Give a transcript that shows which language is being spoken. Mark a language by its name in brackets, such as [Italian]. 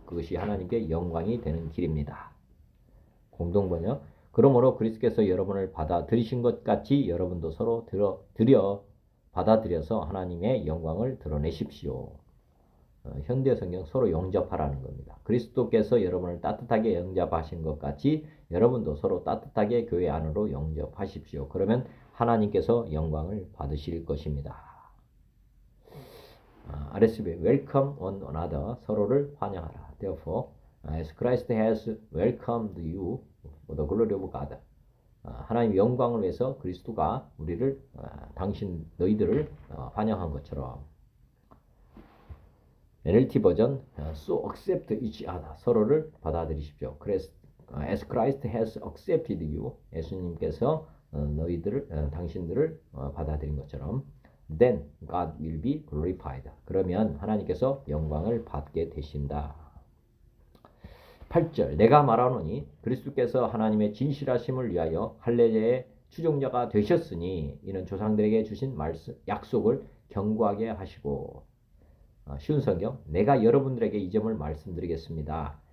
[Korean] 그것이 하나님께 영광이 되는 길입니다. 공동번역 그러므로 그리스도께서 여러분을 받아들이신 것 같이 여러분도 서로 받아들여서 하나님의 영광을 드러내십시오. 현대 성경 서로 영접하라는 겁니다. 그리스도께서 여러분을 따뜻하게 영접하신 것 같이 여러분도 서로 따뜻하게 교회 안으로 영접하십시오. 그러면 하나님께서 영광을 받으실 것입니다. [English] RSV Welcome one another [Korean] 서로를 환영하라. [English] Therefore, as Christ has welcomed you for the glory of God. [Korean] 하나님 영광을 위해서 그리스도가 우리를 너희들을 환영한 것처럼 NLT 버전 [English] So accept each other [Korean] 서로를 받아들이십시오. [English] As Christ has accepted you [Korean] 예수님께서 당신들을 받아들인 것처럼 [English] Then God will be glorified. [Korean] 그러면 하나님께서 영광을 받게 되신다. 8절 내가 말하노니 그리스도께서 하나님의 진실하심을 위하여 할례의 추종자가 되셨으니 이는 조상들에게 주신 약속을 견고하게 하시고 쉬운 성경 내가 여러분들에게 이 점을 말씀드리겠습니다.